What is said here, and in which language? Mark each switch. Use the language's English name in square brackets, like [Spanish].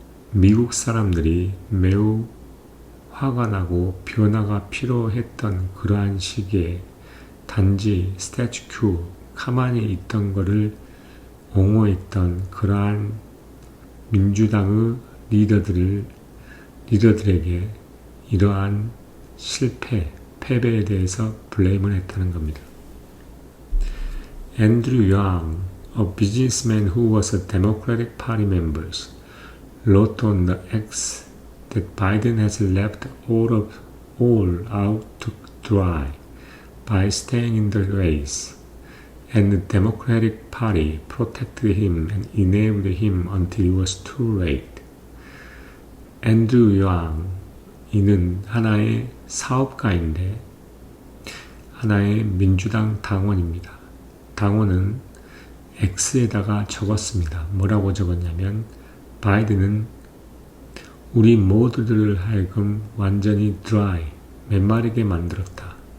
[Korean] 미국 사람들이 매우 화가 나고 변화가 필요했던 그러한 시기에 단지 스태츄 가만히 있던 것을 옹호했던 그러한 민주당의 리더들에게 이러한 실패, 패배에 대해서 블레임을 했다는 겁니다. [English] Andrew Yang, a businessman who was a Democratic Party member, wrote on the X that Biden has left all out to dry by staying in the race, and the Democratic Party protected him and enabled him until it was too late. [Korean] 앤드류 양, 이는 하나의 사업가인데 하나의 민주당 당원입니다. 당원은 X에다가 적었습니다. 뭐라고 적었냐면 바이든은 우리 모두들을 하여금 완전히 드라이, 메마르게 만들었다.